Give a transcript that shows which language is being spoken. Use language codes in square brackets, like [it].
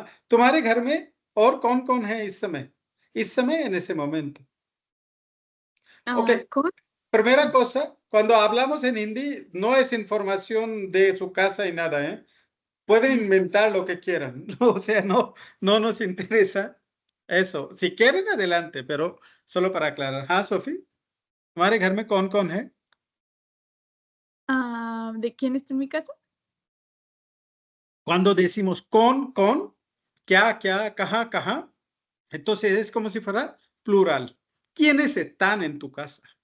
[hi] तुम्हारे घर में और कौन है इस समय [es] en ese momento? Okay. Primera cosa, cuando hablamos en hindi, no es información de su casa y nada, ¿eh? Pueden inventar lo que quieran. O sea, no nos interesa eso. Si quieren, adelante, pero solo para aclarar. [hi] हाँ, Sophie, हमारे घर में कौन है? [es] ¿De quién está en mi casa? Cuando decimos con, क्या, कहाँ, entonces es como si fuera plural. ¿Quiénes están en tu casa?